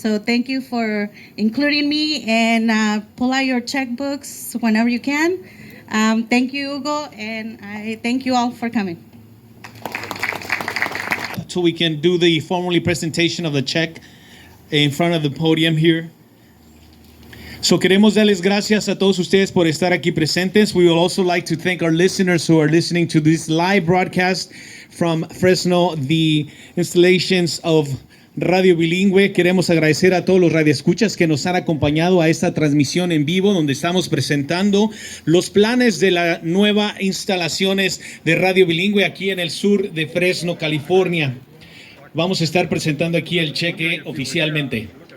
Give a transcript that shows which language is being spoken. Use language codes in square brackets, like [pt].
[en] So thank you for including me, and pull out your checkbooks whenever you can. Thank you, Hugo, and I thank you all for coming. So we can do the formally presentation of the check in front of the podium here. [es] So queremos darles gracias a todos ustedes por estar aquí presentes. [en] We would also like to thank our listeners who are listening to this live broadcast from Fresno, the installations of Radio Bilingüe. [es] Queremos agradecer a todos los radioescuchas que nos han acompañado a esta transmisión en vivo, donde estamos presentando los planes de las nuevas instalaciones de Radio Bilingüe aquí en el sur de Fresno, California. Vamos a estar presentando aquí el cheque oficialmente.